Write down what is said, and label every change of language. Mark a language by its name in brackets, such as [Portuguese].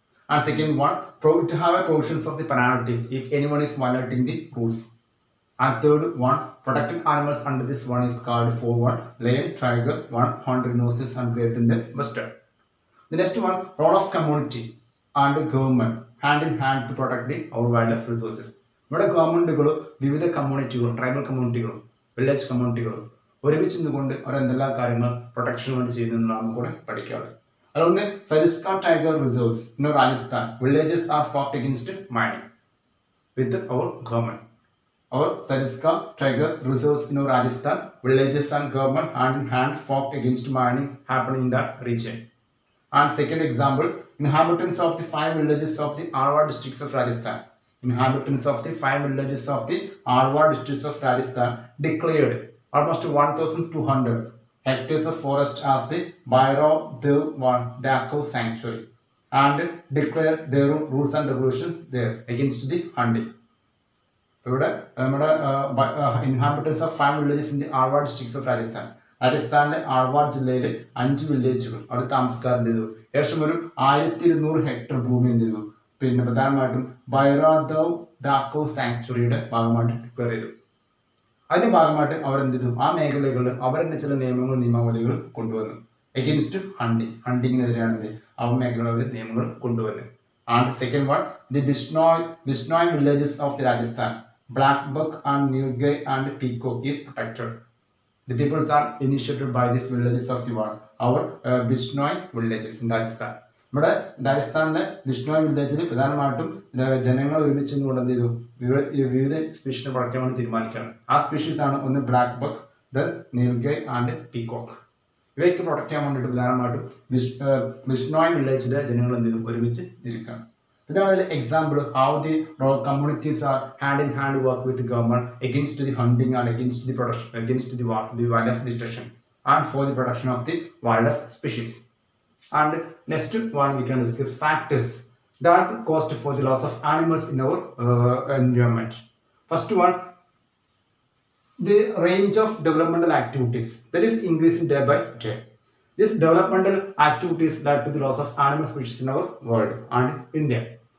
[English] And second one, to have a provisions of the penalties if anyone is violating the rules. And third one, protecting animals under this one is called for one lion, tiger, one horned rhinoceros and great in the western. The next one, role of community and government hand in hand to protect the our wildlife resources. [Malayalam] ഇവിടെ ഗവൺമെന്റുകളും വിവിധ കമ്മ്യൂണിറ്റികളും tribal കമ്മ്യൂണിറ്റികളും village കമ്മ്യൂണിറ്റികളും ഒരുമിച്ച് നിന്നുകൊണ്ട് അവർ എന്തെല്ലാം കാര്യങ്ങൾ പ്രൊട്ടക്ഷന് വേണ്ടി ചെയ്യുന്നതാണ് കൂടെ പഠിക്കാറ്. [English] അതുകൊണ്ട് Sariska tiger reserves in Rajasthan villages are fought against mining with our government. Our Sariska tiger reserves in Rajasthan, villages and government hand in hand fought against mining happening in that region. And second example, inhabitants of the 5 villages of the Alwar districts of Rajasthan. Inhabitants of the 5 villages of the Alwar districts of Rajasthan declared almost 1,200 hectares of forest as the Bhairav Dev sanctuary and declared their rules and regulations there against the hunting. [Malayalam] ഇവിടെ നമ്മുടെ [English] Inhabitants of 5 villages in the Alwar districts of Rajasthan. [Malayalam] രാജസ്ഥാനിലെ ആൾവാർ ജില്ലയിൽ 5 വില്ലേജുകൾ അവിടെ താമസക്കാർ എന്ത് ചെയ്തു, ഏകദേശം ഒരു 1200 ഹെക്ടർ ഭൂമി എന്ത് ചെയ്തു, പിന്നെ പ്രധാനമായിട്ടും ബൈറാദവ് ഡാക്കോ സാങ്ച്വറിയുടെ ഭാഗമായിട്ട് ഡിക്ലെയർ ചെയ്തു. അതിന്റെ ഭാഗമായിട്ട് അവരെന്ത് ചെയ്തു, ആ മേഖലകളിൽ അവരുടെ ചില നിയമങ്ങൾ നിയമാവലികൾ കൊണ്ടുവന്നു. എഗെയിൻസ്റ്റ് ഹണ്ടിങ്ങിനെതിരെയാണ് ആ മേഖലകളിൽ നിയമങ്ങൾ കൊണ്ടുവന്നത്. [English] And second one, the Bishnoi villages of the Rajasthan, Black Buck and Nilgai and Peacock is protected. The peoples are initiated by these villages of the world. Our Bishnoi villages in Rajasthan. [Malayalam] നമ്മുടെ രാജസ്ഥാനിലെ ബിഷ്ണോയ് വില്ലേജിൽ പ്രധാനമായിട്ടും ജനങ്ങൾ ഒരുമിച്ച് കൊണ്ട് എന്ത് ചെയ്തു, വിവിധ സ്പീഷീസിനെ പ്രൊട്ടക്ട് ചെയ്യാൻ തീരുമാനിക്കുകയാണ്. ആ സ്പീഷീസ് ആണ് ഒന്ന് black buck, the നീൽഗൈ and peacock. ഇവയ്ക്ക് പ്രൊട്ടക്ട് ചെയ്യാൻ വേണ്ടിയിട്ട് പ്രധാനമായിട്ടും ബിഷ്ണോയ് വില്ലേജിലെ ജനങ്ങൾ എന്ത് ചെയ്തു, ഒരുമിച്ച് ഇരിക്കുകയാണ്. പിന്നെ അതിൽ [English] Example how the communities are hand in hand work with government against the hunting and against the protection against the wild life destruction and for the protection of the wild life species. And next one we can discuss factors that cost for the loss of animals in our environment. First one, the range of developmental activities that is increasing day by day. These developmental activities led to the loss of animal species in our world and India.